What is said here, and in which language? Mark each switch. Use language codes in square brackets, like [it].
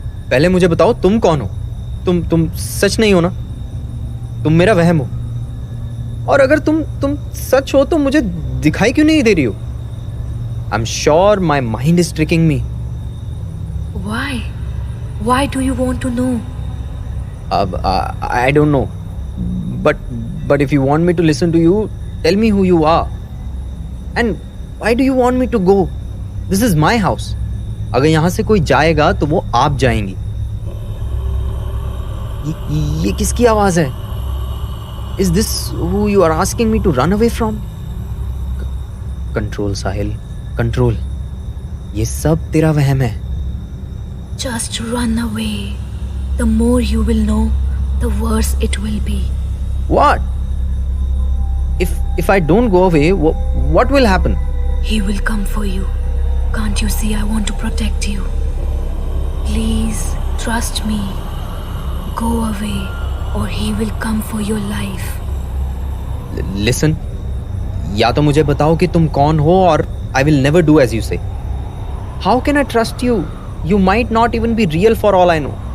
[hi] पहले मुझे बताओ तुम कौन हो? तुम सच नहीं हो ना? तुम मेरा वहम हो। और अगर तुम सच हो तो मुझे दिखाई क्यों नहीं दे रही हो? [en] I'm sure my mind is tricking me. Why? Why do you want to know? I don't know. But if you want me to listen to you, tell me who you are. And why do you want me to go? This is my house. [hi] अगर यहाँ से कोई जाएगा तो वो आप जाएंगी। ये किसकी आवाज है? [en] Is this who you are asking me to run away from? [hi] Control Sahil, control. ये सब तेरा वहम है। [en] Just run away. The more you will know, the worse it will be. What? If I don't go away, what will happen? He will come for you. Can't you see I want to protect you? Please, trust me. Go away or he will come for your life. Listen, [hi] या तो मुझे बताओ कि तुम कौन हो और [en] I will never do as you say. How can I trust you? You might not even be real for all I know.